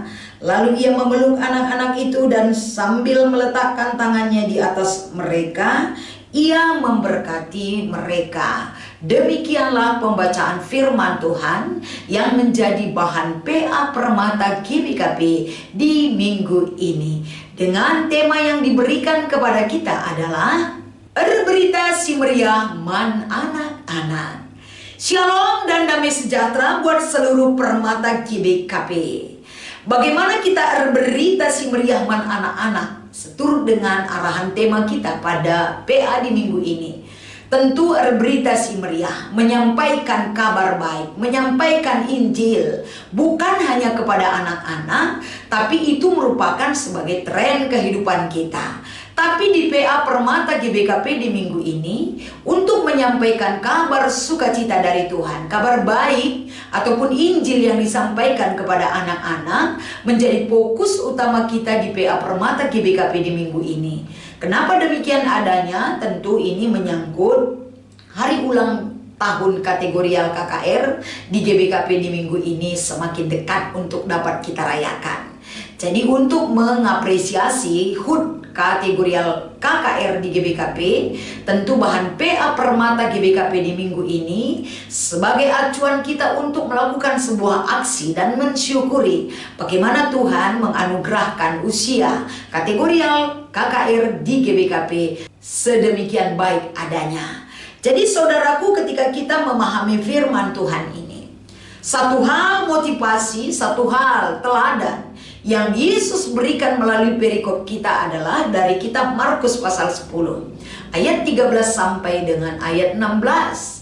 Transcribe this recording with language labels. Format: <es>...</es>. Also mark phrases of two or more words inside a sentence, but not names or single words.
<id>Lalu ia memeluk anak-anak itu dan sambil meletakkan tangannya di atas mereka, ia memberkati mereka. Demikianlah pembacaan firman Tuhan yang menjadi bahan PA Permata GBKP di minggu ini. Dengan tema yang diberikan kepada kita adalah</id> <btx>berita si meriah man anak-anak.</btx> <id>Shalom dan damai sejahtera buat seluruh Permata GBKP. Bagaimana kita</id> <btx>berita si meriah man anak-anak</btx> <id>seturut dengan arahan tema kita pada PA di minggu ini. Tentu</id> <btx>berita si meriah</btx> <id>menyampaikan kabar baik, menyampaikan Injil bukan hanya kepada anak-anak, tapi itu merupakan sebagai tren kehidupan kita. Tapi di PA Permata GBKP di minggu ini untuk menyampaikan kabar sukacita dari Tuhan, kabar baik ataupun Injil yang disampaikan kepada anak-anak menjadi fokus utama kita di PA Permata GBKP di minggu ini. Kenapa demikian adanya? Tentu ini menyangkut hari ulang tahun kategorial KKR di GBKP di minggu ini semakin dekat untuk dapat kita rayakan. Jadi untuk mengapresiasi HUT kategorial KKR di GBKP, tentu bahan PA Permata GBKP di minggu ini sebagai acuan kita untuk melakukan sebuah aksi dan mensyukuri bagaimana Tuhan menganugerahkan usia kategorial KKR di GBKP sedemikian baik adanya. Jadi saudaraku, ketika kita memahami firman Tuhan ini, satu hal motivasi, satu hal teladan yang Yesus berikan melalui perikop kita adalah dari kitab Markus pasal 10 ayat 13 sampai dengan ayat 16.</id>